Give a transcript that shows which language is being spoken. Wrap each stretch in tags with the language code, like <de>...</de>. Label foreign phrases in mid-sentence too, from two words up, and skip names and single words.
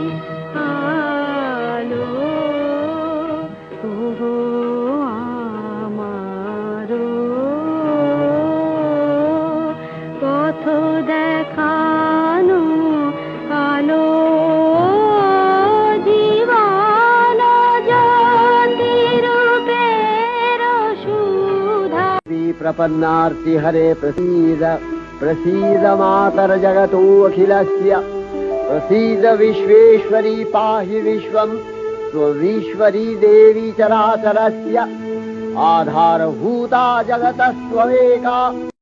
<bn>আলো, ওগো আমার পথ দেখানো আলো, জীবন জ্যোতি রূপের সুধা।</bn> <sa>प्रपन्नार्ति हरे प्रसीद प्रसीद मातर जगतो अखिलस्य, प्रसीद विश्वेश्वरी पाहि विश्वं त्वमीश्वरी देवी चराचरस्य, आधारभूता जगतस्त्वमेका।</sa>